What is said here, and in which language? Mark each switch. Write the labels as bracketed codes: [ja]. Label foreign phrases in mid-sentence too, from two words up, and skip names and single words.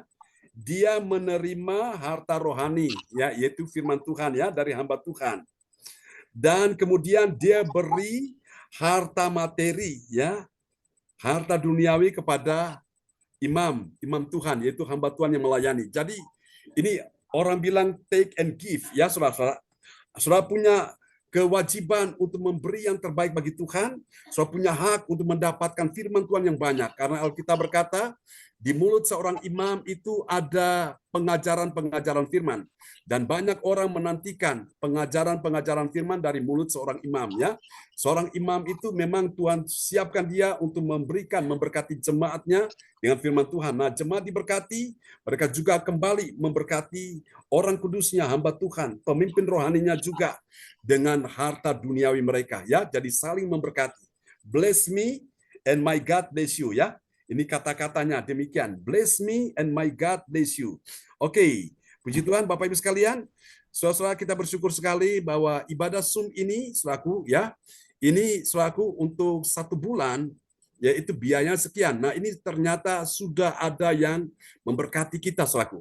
[id] Dia menerima harta rohani ya, yaitu firman Tuhan ya, dari hamba Tuhan. Dan kemudian dia beri harta materi ya, harta duniawi kepada imam Tuhan, yaitu hamba Tuhan yang melayani. Jadi ini orang bilang [en] take and give [id] ya, saudara. Saudara punya kewajiban untuk memberi yang terbaik bagi Tuhan. Saudara punya hak untuk mendapatkan firman Tuhan yang banyak, karena Alkitab berkata di mulut seorang imam itu ada pengajaran-pengajaran firman. Dan banyak orang menantikan pengajaran-pengajaran firman dari mulut seorang imam ya. Seorang imam itu memang Tuhan siapkan dia untuk memberkati jemaatnya dengan firman Tuhan. Nah, jemaat diberkati, mereka juga kembali memberkati orang kudusnya, hamba Tuhan, pemimpin rohaninya juga dengan harta duniawi mereka ya. Jadi saling memberkati. [en] Bless me and my God bless you ya. [id] Ini kata-katanya demikian. [en] Bless me and my God bless you. [id] Oke. Puji Tuhan, Bapak Ibu sekalian, saudara-saudara, kita bersyukur sekali bahwa ibadah Zoom ini selaku ya, ini selaku untuk 1 bulan, yaitu biayanya sekian. Nah, ini ternyata sudah ada yang memberkati kita selaku.